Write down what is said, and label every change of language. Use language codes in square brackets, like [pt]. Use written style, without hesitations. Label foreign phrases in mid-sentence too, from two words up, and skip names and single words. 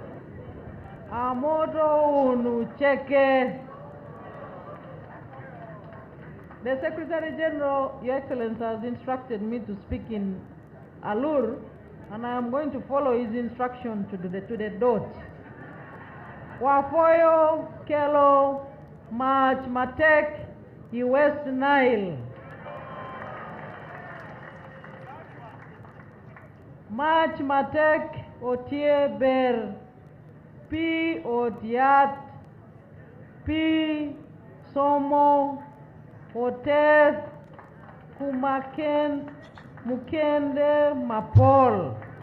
[alz] Amoto unucheke. [en] The Secretary General, Your Excellency, has instructed me to speak in Alur, and I am going to follow his instruction to the dot. Wafoyo, Kelo, March, Matek, West Nile. March, Matek, Otye, Ber, P, Otyat, P, Somo, Oteth, Kumaken, Mukende, Mapol.